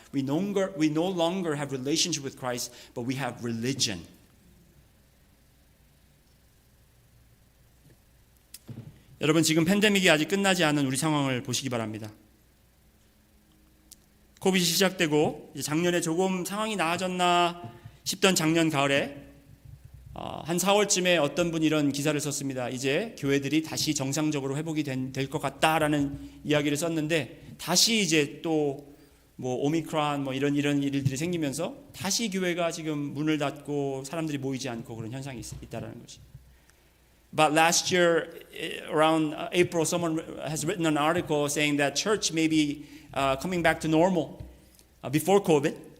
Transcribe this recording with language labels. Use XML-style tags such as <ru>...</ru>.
<en>We no longer have relationship with Christ, but we have religion.</en> <ko>여러분 지금 팬데믹이 아직 끝나지 않은 우리 상황을 보시기 바랍니다. 코비드 시작되고 이제 작년에 조금 상황이 나아졌나 싶던 작년 가을에 한 4월쯤에 어떤 분이 이런 기사를 썼습니다. 이제 교회들이 다시 정상적으로 회복이 될 것 같다라는 이야기를 썼는데 다시 이제 또 뭐 오미크론 뭐 이런 일들이 생기면서 다시 교회가 지금 문을 닫고 사람들이 모이지 않고 그런 현상이 있다라는 것이.</ko> <en>But last year, around April, someone has written an article saying that church may be coming back to normal before COVID.</en>